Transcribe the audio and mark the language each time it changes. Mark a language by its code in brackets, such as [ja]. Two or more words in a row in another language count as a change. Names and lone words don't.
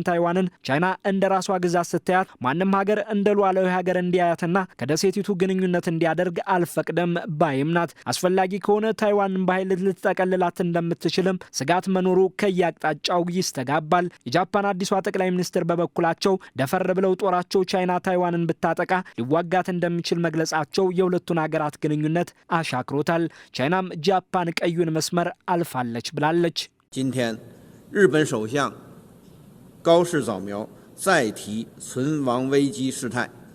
[am] ታይዋንን ቻይና እንደ ራሷ ግዛት ስታያት ማንም ሀገር እንደ ሉዓላዊ ሀገር እንዲያያትና ከደሴቲቱ ግንኙነት እንዲያደርግ አልፈቅደም ባይም ናት። አስፈላጊ ከሆነ ታይዋንን በኃይል ልትጠቀልላት እንደምትችልም ስጋት መኖሩ ከያቅጣጫው ይስተጋባል። የጃፓን አዲሷ ጠቅላይ ሚኒስትር በበኩላቸው ደፈር ብለው ጦራቸው ቻይና ታይዋንን ብታጠቃ ሊዋጋት እንደሚችል መግለጻቸው የሁለቱን ሀገራት ግንኙነት አሻክሮታል። ቻይናም ጃፓን ቀዩን መስመር አልፋለች ብላለች። [zh] 今天日本首相高市早苗再提存亡危机事态